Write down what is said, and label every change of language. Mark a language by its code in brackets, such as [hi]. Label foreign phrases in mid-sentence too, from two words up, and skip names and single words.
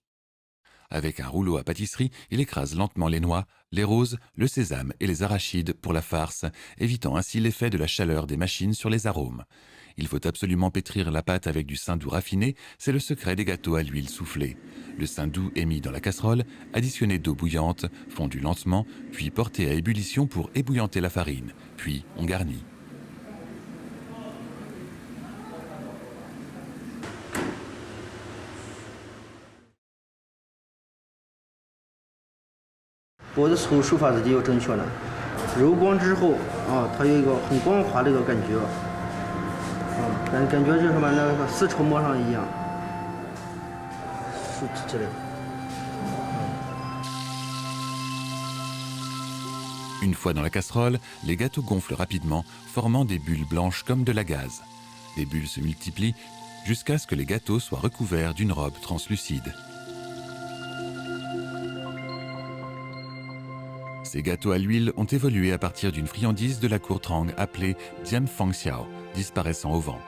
[fr] Avec un rouleau à pâtisserie, il écrase lentement les noix, les roses, le sésame et les arachides pour la farce, évitant ainsi l'effet de la chaleur des machines sur les arômes. Il faut absolument pétrir la pâte avec du saindoux raffiné, c'est le secret des gâteaux à l'huile soufflée. Le saindoux est mis dans la casserole, additionné d'eau bouillante, fondu lentement, puis porté à ébullition pour ébouillanter la farine. Puis on garnit. [zh] 剥的时候手法自己要正确了，揉光之后啊，它有一个很光滑的一个感觉，感觉就什么那个丝绸膜上一样，是之类的。 [fr] Une fois dans la casserole, les gâteaux gonflent rapidement, formant des bulles blanches comme de la gaze. Les bulles se multiplient jusqu'à ce que les gâteaux soient recouverts d'une robe translucide. Ces gâteaux à l'huile ont évolué à partir d'une friandise de la cour Trang appelée Dian Fang Xiao, disparaissant au vent.